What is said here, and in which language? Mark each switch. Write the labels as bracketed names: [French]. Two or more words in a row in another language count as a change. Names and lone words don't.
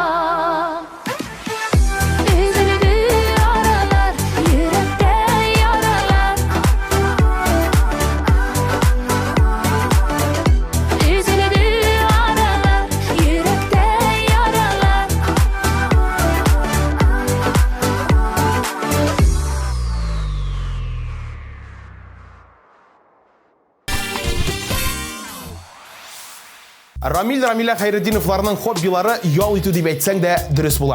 [Turkish] Üzüldü aralar, yürekte yaralar. Üzüldü aralar, yürekte yaralar. [Tatar] Рамиля Хайретдиновларның хоббилары ял итү дип әйтсәң дә дөрес була.